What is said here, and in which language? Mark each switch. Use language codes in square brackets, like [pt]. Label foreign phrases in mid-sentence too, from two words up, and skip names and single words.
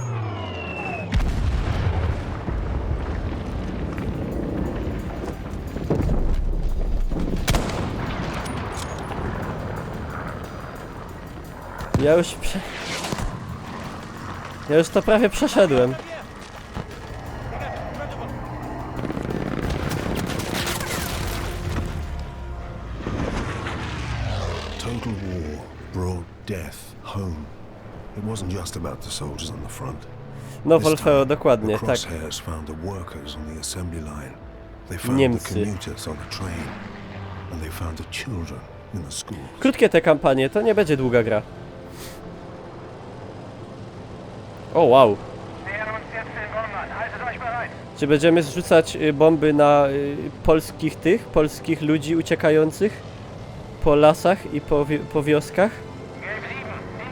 [pl] Ja już to prawie przeszedłem. [en] Total war brought death home. It wasn't just about the soldiers on the front. [pl] No, [en] This [pl] Wolfeo, [en] time, [pl] dokładnie, [en] the [pl] tak. [en] crosshairs found the workers on the assembly line. They found [pl] Niemcy. [en] the commuters on the train. And they found the children in the schools. [pl] Krótkie te kampanie, to nie będzie długa gra. O, wow. [de] Nähern uns jetzt den Wohnmann. Haltet euch bereit. [pl] Czy będziemy zrzucać bomby na polskich ludzi uciekających po lasach i po wioskach? [de] Gelb 7.